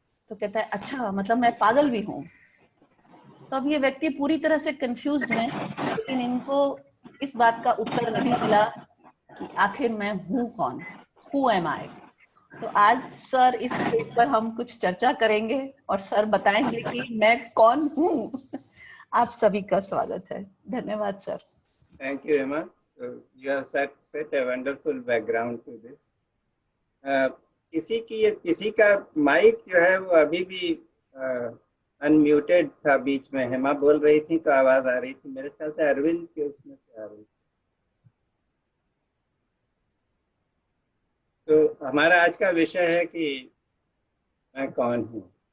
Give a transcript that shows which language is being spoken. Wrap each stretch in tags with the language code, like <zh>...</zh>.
<hi>तो कहता है अच्छा मतलब मैं पागल भी हूँ। तो अब ये व्यक्ति पूरी तरह से कंफ्यूज्ड हैं, लेकिन इनको इस बात का उत्तर नहीं मिला कि आखिर मैं हूँ कौन,</hi> <en>Who am I.</en> <hi>तो आज सर इस पर हम कुछ चर्चा करेंगे और सर बताएंगे कि मैं कौन हूँ। आप सभी का स्वागत है। धन्यवाद sir.</hi> <en>Thank you, Emma. So you have set a wonderful background to this.</en> <hi>किसी का माइक जो है वो अभी भी अनम्यूटेड था, बीच में हेमा बोल रही थी तो आवाज आ रही थी, मेरे ख्याल से अरविंद के उसमें से आ रही थी। तो हमारा आज का विषय है कि मैं कौन हूँ।</hi>